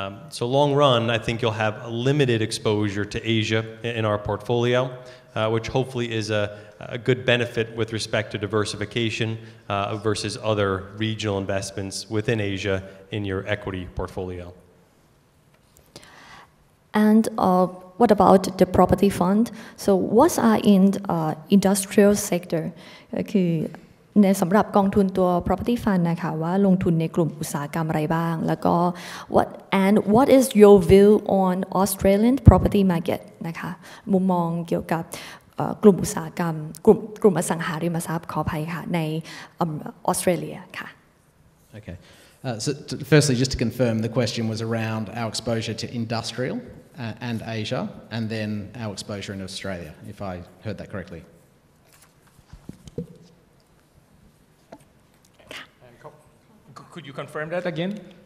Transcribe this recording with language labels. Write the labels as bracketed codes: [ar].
[en] So long run, I think you'll have a limited exposure to Asia in our portfolio, which hopefully is a good benefit with respect to diversification versus other regional investments within Asia in your equity portfolio. And what about the property fund? So what are in industrial sector? [th] ก็คือในสำหรับกองทุนตัว property fund นะคะว่าลงทุนในกลุ่มอุตสาหกรรมอะไรบ้างแล้วก็ [en] what is your view on Australian property market [th] นะคะมุมมองเกี่ยวกับกลุ่มอุตสาหกรรมกลุ่มอสังหาริมทรัพย์ขออภัยค่ะในออสเตรเลียค่ะ [en] Okay. So firstly, just to confirm, the question was around our exposure to industrial and Asia, and then our exposure in Australia, if I heard that correctly. Could you confirm that again?